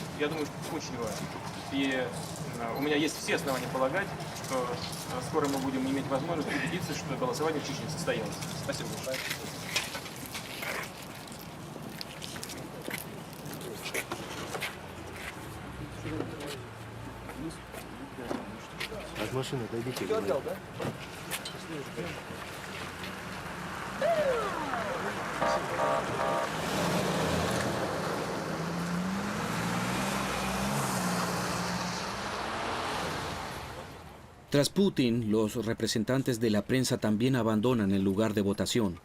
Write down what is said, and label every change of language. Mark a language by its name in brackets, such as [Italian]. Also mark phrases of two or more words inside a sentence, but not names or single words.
[Russian] Я думаю, что это очень важно. И у меня есть все основания полагать, что скоро мы будем иметь возможность убедиться, что голосование в Чечне состоялось. Спасибо большое. От машины отойдите. Все отдал, да? [Spanish] Tras Putin, los representantes de la prensa también abandonan el lugar de votación.